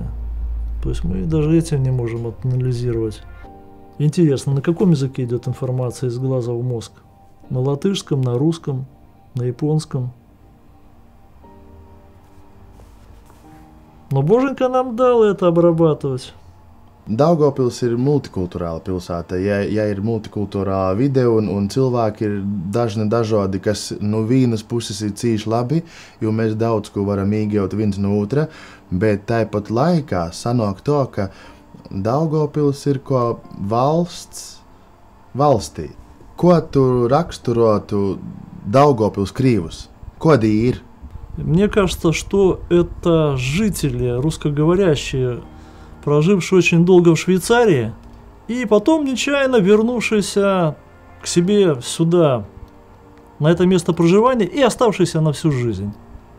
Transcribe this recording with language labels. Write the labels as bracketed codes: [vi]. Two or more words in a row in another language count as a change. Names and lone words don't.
[ru] То есть мы даже этим не можем анализировать. Интересно, на каком языке идет информация из глаза в мозг? На латышском, на русском, на японском? Но Боженька нам дал это обрабатывать. [lv] Daugavpils ir multikulturāla pilsēta. Ja ir multikulturāla vide un cilvēki ir dažādi, kas no vienas puses ir cīši labi, jo mēs daudz ko varam iegūt viens no otra, bet tāpat laikā sanāk to, ka Daugavpils ir kā valsts valstī. Ko tu raksturotu Daugavpils krīvus? Kādi ir? [ru] Мне кажется, что это жители русскоговорящие, прожившие очень долго в Швейцарии, и потом нечаянно вернувшиеся к себе сюда, на это место проживания, и оставшиеся на всю жизнь.